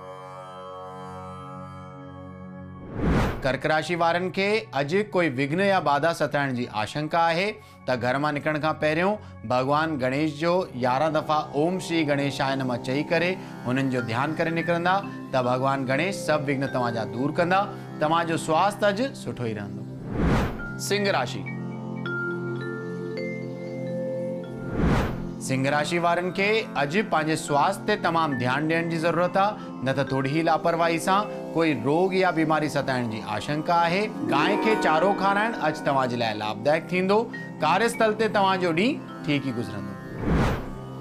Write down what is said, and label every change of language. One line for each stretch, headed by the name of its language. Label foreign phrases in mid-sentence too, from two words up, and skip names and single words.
Sindhi: कर्क राशि वारनि खे अॼु कोई विघ्न या बाधा सताइण जी आशंका आहे त घर मां निकिरण खां पहिरियों भगवान गणेश जो 11 दफ़ा
Sanskrit: ओम श्री गणेशाय नमः
Sindhi: चई करे हुननि जो ध्यानु करे निकिरंदा त भगवान गणेश सभु विघ्न तव्हांजा दूर कंदा। तव्हांजो स्वास्थ्य अॼु सुठो ई रहंदो। सिंह राशि। सिंह राशि वारनि खे अॼु पंहिंजे स्वास्थ्य ते तमामु ध्यानु ॾियण जी ज़रूरत आहे, न त थोरी ई लापरवाही सां कोई रोग या बीमारी सताइण जी आशंका आहे। गांइ खे चारो खाराइण अॼु तव्हांजे लाइ लाभदायक थींदो। कार्यस्थल ते तव्हांजो ॾींहुं ठीक ई गुज़रंदो।